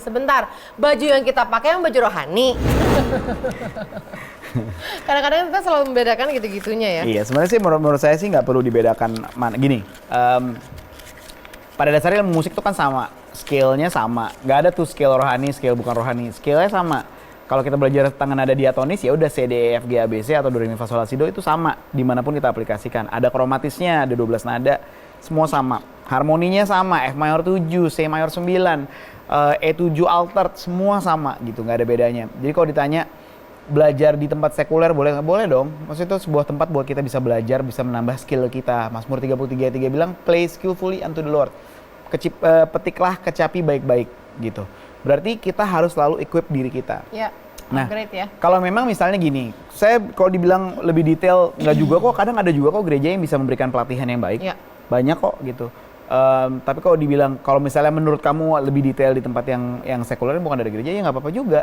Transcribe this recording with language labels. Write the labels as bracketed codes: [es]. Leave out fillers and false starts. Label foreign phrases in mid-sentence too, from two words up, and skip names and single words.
[id] Sebentar, baju yang kita pakai yang baju rohani. Kadang-kadang kita selalu membedakan gitu-gitunya ya. Iya, sebenarnya sih menurut saya sih nggak perlu dibedakan mana. Gini, pada dasarnya musik itu kan sama, scale-nya sama. Nggak ada tuh scale rohani, scale bukan rohani. Scale-nya sama. Kalau kita belajar tentang nada diatonis ya udah C, D, E, F, G, A, B, C atau Do, Re, Mi, Fa, Sol, La, Si, Do itu sama dimanapun kita aplikasikan. Ada kromatisnya, ada 12 nada, semua sama. Harmoninya sama, F mayor 7, C mayor 9, E7 altered, semua sama gitu, nggak ada bedanya. Jadi kalau ditanya belajar di tempat sekuler boleh nggak? Boleh dong. Maksudnya itu sebuah tempat buat kita bisa belajar, bisa menambah skill kita. Mazmur 33 ayat 3 bilang [en] play skillfully unto the Lord. [id] Petiklah kecapi baik-baik gitu. Berarti kita harus selalu equip diri kita. Ya, nah, great ya. kalau memang misalnya gini, saya kalau dibilang lebih detail nggak juga kok. Kadang ada juga kok gereja yang bisa memberikan pelatihan yang baik. Ya. Banyak kok gitu. Tapi kalau dibilang, kalau misalnya menurut kamu lebih detail di tempat yang sekuler bukan dari gereja, ya nggak apa-apa juga.